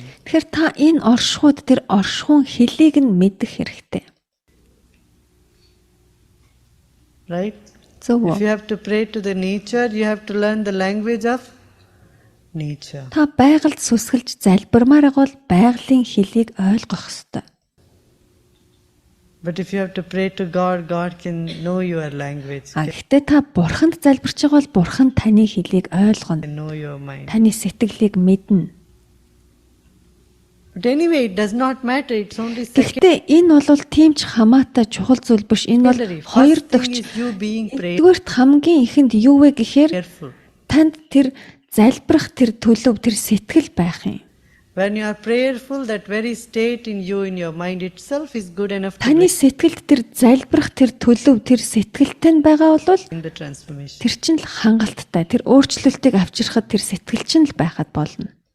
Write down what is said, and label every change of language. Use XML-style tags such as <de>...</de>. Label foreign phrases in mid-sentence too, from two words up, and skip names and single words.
<mn>Тэгэхээр та энэ оршихуйд тэр оршихуун хэлийг нь мэдэх хэрэгтэй.</mn> <en>Right?</en> <mn>Зөв</mn> <en>If</en> <mn>үү?</mn> <en>you have to pray to the nature, you have to learn the language of nature.</en> <mn>Та байгальд сүсгэлж залбирмаар бол байгалийн хэлийг ойлгох ёстой.</mn> <en>But if you have to pray to God, God can know your language,</en> <mn>Гэхдээ та бурханд залбирч байгаа бол бурхан таны хэлийг ойлгоно.</mn> <en>can know your mind.</en> <mn>Таны сэтгэлийг мэднэ.</mn> <en>But anyway, it does not matter. It's only secondary.</en> <mn>Гэхдээ энэ бол тийм ч хамаатай чухал зүйл биш. Энэ бол хоёр</mn> <en>First thing</en> <mn>дахь.</mn> <en>is you being</en> <mn>Нэгдүгээрт хамгийн ихэнд юу вэ гэхээр</mn> <en>prayerful.</en> <mn>танд тэр залбирах тэр төлөв тэр сэтгэл байх юм.</mn> <en>When you are prayerful, that very state in you, in your mind itself is good enough to</en> <mn>Таны</mn> <en>bring</en> <mn>сэтгэлд тэр залбирах тэр төлөв тэр сэтгэлтэй нь байгаа бол</mn> <en>in the transformation.</en> <mn>тэр чинь л хангалттай. Тэр өөрчлөлтийг авчрахад тэр сэтгэл чинь л байхад болно.</mn>